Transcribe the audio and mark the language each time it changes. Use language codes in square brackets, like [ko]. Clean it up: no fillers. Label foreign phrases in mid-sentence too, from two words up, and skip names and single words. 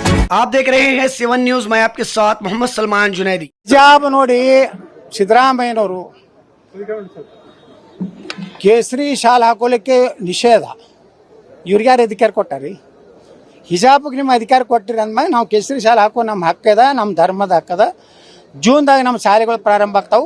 [hi] आप देख रहे हैं 7 न्यूज। मैं आपके साथ मोहम्मद सलमान जुनैदी। [kn] ಹಿಜಾಬ್ ನೋಡಿ ಸಿದ್ದರಾಮಯ್ಯನವರು ಕೇಸರಿ ಶಾಲ್ ಹಾಕೊಳ್ಳಿಕ್ಕೆ ನಿಷೇಧ. ಇವ್ರಿಗೆ ಯಾರು ಅಧಿಕಾರ ಕೊಟ್ಟಾರಿ? ಹಿಜಾಬ್ಗೆ ನಿಮ್ಮ ಅಧಿಕಾರ ಕೊಟ್ಟಿರಿ ಅಂದ್ಮೇಲೆ ನಾವು ಕೇಸರಿ ಶಾಲೆ ಹಾಕೋ ನಮ್ಮ ಹಕ್ಕದ, ನಮ್ಮ ಧರ್ಮದ ಹಕ್ಕದ. ಜೂನ್ದಾಗ ನಮ್ಮ ಶಾಲೆಗಳು ಪ್ರಾರಂಭ ಆಗ್ತಾವೆ.